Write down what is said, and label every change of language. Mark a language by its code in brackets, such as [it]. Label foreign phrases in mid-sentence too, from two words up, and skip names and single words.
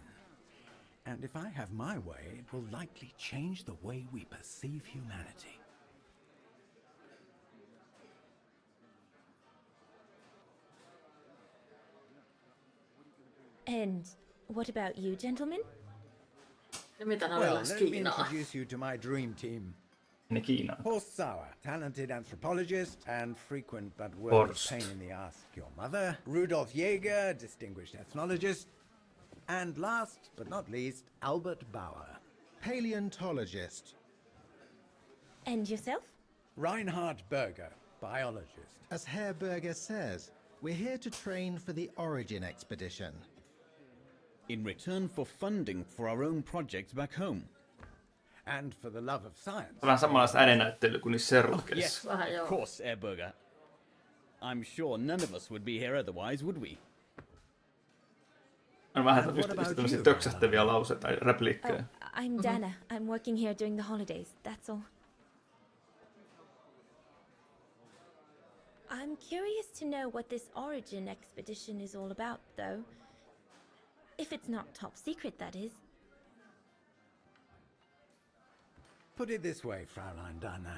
[en] And if I have my way, it will likely change the way we perceive humanity. And what about you, gentlemen? [fi] Ja mitä ne [en] Well, [fi] oli [en] let me [fi] Kiinaa? [en] introduce you to my dream team. [fi] Ne Kiinaan. [en] Horst Sauer, talented anthropologist and frequent but word Horst. pain in the ass. Your mother, Rudolf Jäger, distinguished ethnologist, and last but not least, Albert Bauer, Paleontologist. And yourself? Reinhard Berger, biologist. As Herr Berger says, we're here to train for the Origin expedition. In return for funding for our own projects back home. And for the love of science. [fi] Vähän samanlaista äänennäyttelyä kuin niissä Sherlockissa. Vähän joo. [en] Of course, Herberger. I'm sure none of us would be here otherwise, would we? [fi] On vähän [en] And what about [fi] tämmöisiä [en] you, [fi] töksähtäviä lauseita tai repliikkejä. [en] I'm Dana. I'm working here during the holidays, that's all. I'm curious to know what this Origin expedition is all about, though. If it's not top secret, that is. Put it this way, Fraulein Dana.